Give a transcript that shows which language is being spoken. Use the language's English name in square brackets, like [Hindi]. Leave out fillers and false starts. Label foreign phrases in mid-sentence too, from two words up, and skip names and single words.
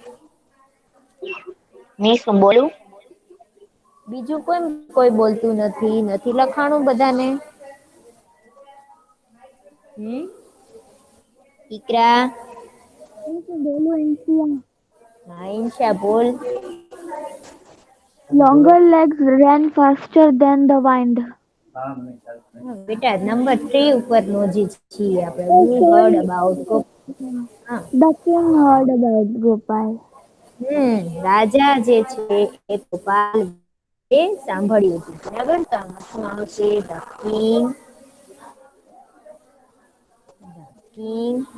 [Gujarati] મિસ હું બોલું? બીજું કોઈ બોલતું નથી લખાણું બધાને. ઈકરા. હા ઈન્શા બોલ. [English] Longer legs ran faster than the wind. [Gujarati] બેટા નંબર 3 ઉપર નો જે છીએ આપણે. [English] who heard about Gopal. The king heard about Gopal. [Gujarati] રાજા જે છે એ ગોપાલ એ સાંભળ્યું હતું. બરાબર. તો આમાં શું આવશે? [English] the king